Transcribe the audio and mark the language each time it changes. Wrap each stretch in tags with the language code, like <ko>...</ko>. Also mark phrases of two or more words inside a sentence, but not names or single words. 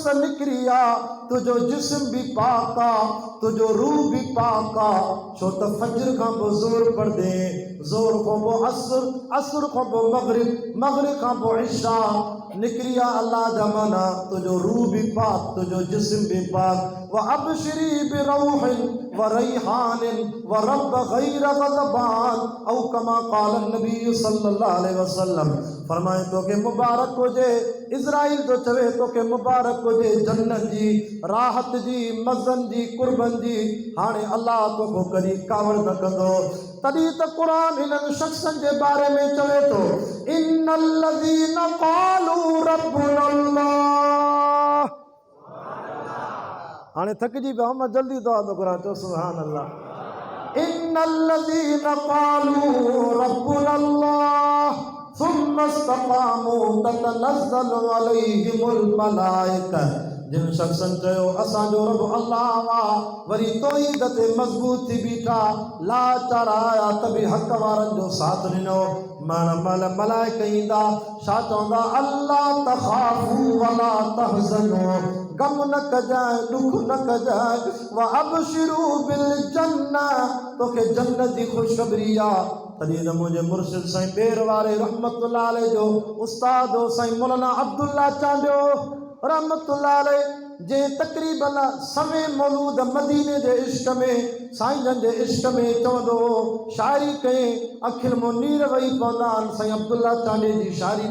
<sd>निकिरी आहे तुंहिंजो जिस्म बि पाक आहे तुंहिंजो रूह बि पाक आहे छो त फज्र खां पोइ ज़ोर पढ़ंदे ज़ोर खां पोइ असुर खां पोइ मग़रिब खां पोइ इशा निकिरी आहे अल्लाह जा माना तुंहिंजो रूह बि पाक तुंहिंजो जिस्म बि पाक</sd> <ar>وأبشري بروح وريحان ورب غير غضبان</ar> <sd>औ कमा क़ाल नबी</sd> <ar>صلى الله عليه وسلم</ar> <sd>फरमाए तोखे मुबारक हुजे इज़राइल तो चवे तोखे मुबारक हुजे जन्नत जी राहत जी मज़न जी कुर्बन जी हाणे अल्लाह तोखे कॾहिं कावड़ न कंदो तॾहिं त क़ुरान हिननि शख़्सनि जे बारे में चवे थो</sd> <ar>إن الذين قالوا ربنا الله</ar> <sd>हाणे थकिजी पिया मां जल्दी दुआ थो करां चओ</sd> <ar>سبحان الله إن الذين قالوا ربنا الله ثم استقاموا تتنزل عليهم الملائكة</ar> <sd>जिन शख़्सनि चयो असांजो रब अल्लाह आहे वरी तौहीद ते मज़बूत थी बीठा लाचार आया त बि हक़ वारनि जो साथ ॾिनो मलाइका ईंदा छा चवंदा अल्लाह</sd> <ar>تخافوا ولا تحزنوا</ar> <sd>गम न कजाए दुख न कजाए</sd> <ar>وأبشروا بالجنة</ar> <sd>तोखे जन्नत जी ख़ुशख़बरी आहे तॾहिं त मुंहिंजे मुर्शिद साईं बेर वारे</sd> <ar>رحمة الله عليه</ar> <sd>जो उस्ताद हो साईं मौलाना अब्दुल्ला चांडियो</sd> <ar>رحمة الله عليه</ar> <sd>जे तक़रीबन सवे मौलूद मदीने जे इश्क में साईं जन जे इश्क में चवंदो हो शाइरी कयईं अखियुनि मां नीर वही पवंदा आहिनि साईं अब्दुल्ला चांडियो जी शाइरी</sd>